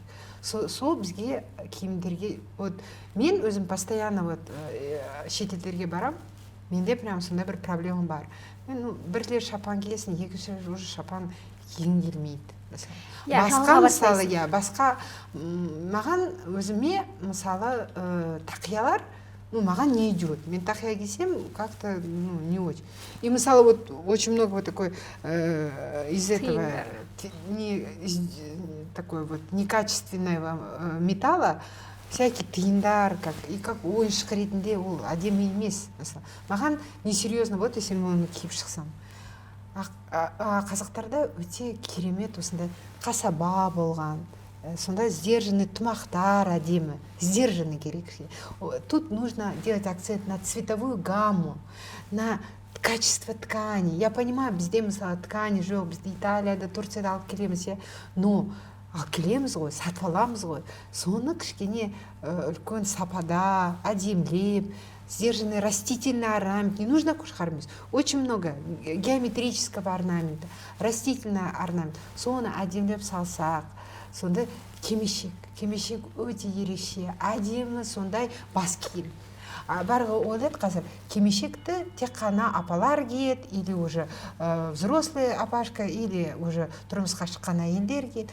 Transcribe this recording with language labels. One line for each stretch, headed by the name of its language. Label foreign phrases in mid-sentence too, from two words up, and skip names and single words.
Kazakh: Сол бізге киімдерге, мен өзім постоянно шетелдерге барам, менде прям сондай бір проблема бар. Мен бірлер шапан киесің, екінші уже шапан киін келмейді. Басқа маған өзіме мысалы тақиялар, маған
Russian: не идет.
Kazakh: Мен тақия кисем
Russian: как-то не очень. И мысалы очень много такой из этого такой некачественного металла, всякие тиындар, как
Kazakh: ойыншық ретінде ол әдемі емес. Маған несерьезно, если мен оны киіп шықсам. Қазақтарда өте керемет осындай қасаба болған, сондай сдержанный тымақтар әдемі, сдержанный керек.
Russian: Тут нужно делать акцент на цветовую гамму, на качество ткани. Я понимаю,
Kazakh: бізде мысалы ткани жоқ, бізде Италияда, Турцияда алып келеміз, но алып келеміз ғой, сатып аламыз ғой. Соны кішкене үлкен сапада, әдемлеп,
Russian: сдержанный растительный орнамент. Не нужно
Kazakh: қошқар мүйіз.
Russian: Очень много геометрического орнамента, растительный орнамент.
Kazakh: Соны әдемлеп салсақ, сонда кимешек өте ерекше, әдемі сондай бас киім. Барға ойлайды қазір, кимешекті тек қана апалар киеді,
Russian: или уже взрослый апашка, или уже
Kazakh: тұрмысқа шыққан әйелдер киеді.